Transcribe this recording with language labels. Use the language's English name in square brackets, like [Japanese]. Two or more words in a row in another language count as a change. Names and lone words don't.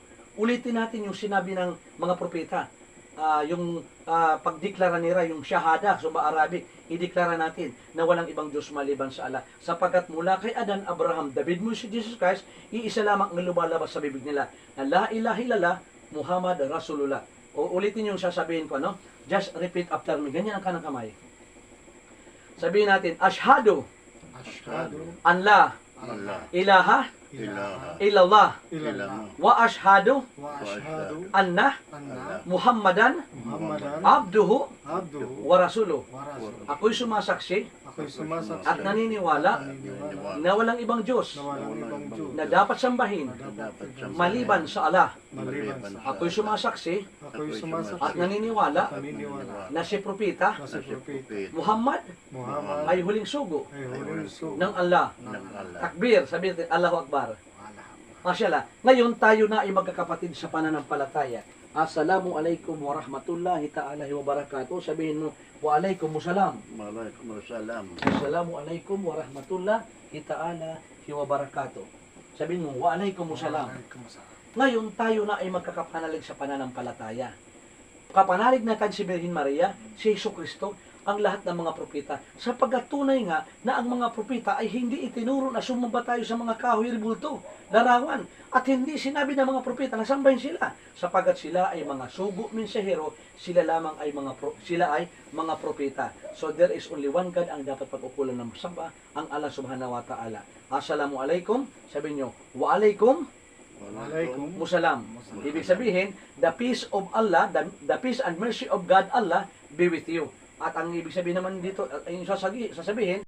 [Filipino] Ulitin natin yung sinabi ng mga propeta. Pagdeklara nila, yung shahada, sa Arabic, ideklara natin na walang ibang Diyos maliban sa Allah. Sapagat mula kay Adan, Abraham, David, Moses, Jesus Christ, iisa lamang ang lumalabas sa bibig nila, na [Arabic] لا إله إلا الله، محمد رسول الله. [Filipino] O ulitin yung sasabihin ko, no? [English] Just repeat after me. [Filipino] Ganyan ang kanang kamay. Sabihin natin, [Arabic] Ashhadu Ashhadu أن لا an la ilaha ilaha illallah illallah وأشهد وأشهد anna anna Muhammadan Muhammadan abduhu abduhu ورسوله. ورسوله. [Filipino] Ako'y sumasaksi Ako'y sumasaksi at naniniwala na walang ibang Diyos na walang ibang Diyos na dapat sambahin maliban sa Allah. maliban sa Ako'y sumasaksi Ako'y sumasaksi at naniniwala naniniwala na si propeta na si Propeta Muhammad Muhammad ay huling sugo ay huling sugo ng Allah. ng Allah. Takbir, sabihin natin, [Arabic] الله أكبر. ما شاء الله. [Filipino] Ngayon tayo na ay magkakapatid sa pananampalataya. [Arabic] السلام عليكم ورحمة الله تعالى وبركاته. [Filipino] Sabihin mo, [Arabic] وعليكم السلام. Waalaikumsalam. السلام عليكم ورحمة الله تعالى وبركاته. [Filipino] Sabihin mo, [Arabic] وعليكم السلام. [Filipino] Ngayon tayo na ay magkakapanalig sa pananampalataya. Kapanalig natin si Birhen Maria, si Hesus Kristo, ang lahat ng mga propeta. Sapagkat tunay nga na ang mga propeta ay hindi itinuro na sumamba tayo sa mga kahoy bulto, larawan. At hindi sinabi ng mga propeta na sambahin sila. Sapagkat sila ay mga sugo mensahero, sila lamang ay mga propeta. [English] So there is only one God [Filipino] ang dapat pag-ukulan ng samba, ang [Arabic] الله سبحانه وتعالى. Assalamualaikum, [Filipino] sabihin nyo, [Arabic] وعليكم Walaikum musalam. [Filipino] Ibig sabihin, [English] the peace of Allah, the peace and mercy of God Allah be with you. [Filipino] At ang ibig sabihin naman dito, ay sasabihin,